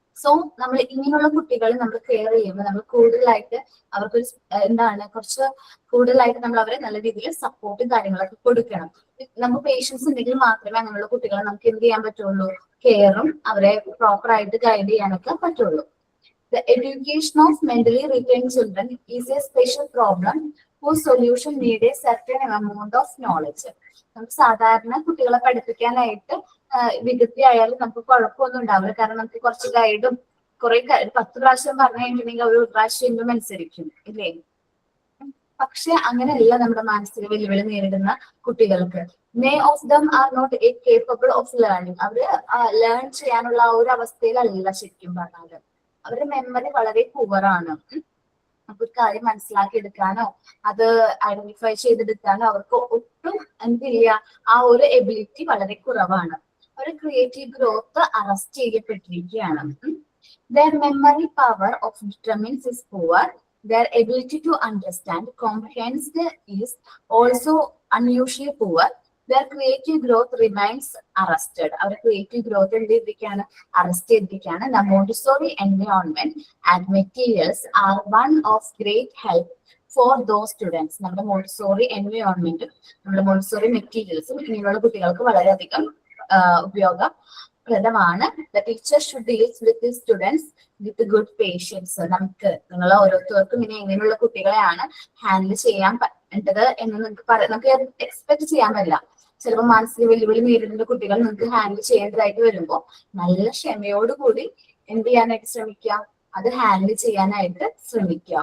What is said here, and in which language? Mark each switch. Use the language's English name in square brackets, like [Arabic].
[Malayalam] So നമ്മൾ ഇങ്ങനെയുള്ള കുട്ടികളെ നമ്മൾ കെയർ ചെയ്യുമ്പോൾ നമ്മൾ കൂടുതലായിട്ട് അവർക്കൊരു കുറച്ച് കൂടുതലായിട്ട് നമ്മൾ അവരെ നല്ല രീതിയിൽ സപ്പോർട്ടും കാര്യങ്ങളൊക്കെ കൊടുക്കണം. നമുക്ക് പേഷ്യൻസ് ഉണ്ടെങ്കിൽ മാത്രമേ അങ്ങനെയുള്ള കുട്ടികളെ നമുക്ക് എന്ത് ചെയ്യാൻ പറ്റുള്ളൂ, കെയറും അവരെ പ്രോപ്പർ ആയിട്ട് ഗൈഡ് ചെയ്യാനൊക്കെ പറ്റുള്ളൂ. [English] The education of mentally retarded children is a special problem whose solution need a certain amount of knowledge. [Malayalam] നമുക്ക് സാധാരണ കുട്ടികളെ പഠിപ്പിക്കാനായിട്ട് വിദഗ്ധ ആയാലും നമുക്ക് കുഴപ്പമൊന്നും ഉണ്ടാവില്ല, കാരണം നമുക്ക് കുറച്ച് ഗൈഡും കുറെ 10 പ്രാവശ്യം പറഞ്ഞു കഴിഞ്ഞിട്ടുണ്ടെങ്കിൽ ഒരു പ്രാവശ്യം അനുസരിക്കും ഇല്ലേ. പക്ഷെ അങ്ങനെയല്ല നമ്മുടെ മാനസിക വെല്ലുവിളി നേരിടുന്ന കുട്ടികൾക്ക്. [English] Many of them are not capable of learning. [Malayalam] അവര് ലേൺ ചെയ്യാനുള്ള ആ ഒരു അവസ്ഥയിലല്ല ശരിക്കും പറഞ്ഞാല്. അവരുടെ മെമ്മറി വളരെ പുവറാണ്. നമുക്ക് ഒരു കാര്യം മനസ്സിലാക്കി എടുക്കാനോ അത് ഐഡന്റിഫൈ ചെയ്തെടുക്കാനോ അവർക്ക് ഒട്ടും എന്തില്ല, ആ ഒരു എബിലിറ്റി വളരെ കുറവാണ്. അവരുടെ creative growth arrest ചെയ്യപ്പെട്ടിരിക്കുകയാണ്. [English] Their memory power of determines is poor. Their ability to understand, comprehend is also unusually poor. Their creative growth remains arrested. Our creative growth [Malayalam] എന്തിരിക്കുകയാണ്, arrest ചെയ്തിരിക്കുകയാണ്. [English] The Montessori environment and materials are one of great help for those students. [Malayalam] നമ്മുടെ Montessori എൻവയോൺമെന്റും നമ്മുടെ Montessori മെറ്റീരിയൽസും ഇങ്ങനെയുള്ള കുട്ടികൾക്ക് വളരെയധികം ഉപയോഗപ്രദമാണ്. [English] The teacher should deal with the students with good patience. [Malayalam] നിങ്ങൾ ഓരോരുത്തർക്കും ഇനി എങ്ങനെയുള്ള കുട്ടികളെയാണ് ഹാൻഡിൽ ചെയ്യാൻ പറ്റേണ്ടത് എന്ന് നമുക്ക് എക്സ്പെക്ട് ചെയ്യാൻ പറ്റില്ല. ചിലപ്പോൾ മാനസിക വെല്ലുവിളി നേരിടുന്ന കുട്ടികൾ നിങ്ങൾക്ക് ഹാൻഡിൽ ചെയ്യേണ്ടതായിട്ട് വരുമ്പോൾ നല്ല ക്ഷമയോടുകൂടി എന്ത് ചെയ്യാനായിട്ട് ശ്രമിക്കുക, അത് ഹാൻഡിൽ ചെയ്യാനായിട്ട് ശ്രമിക്കുക.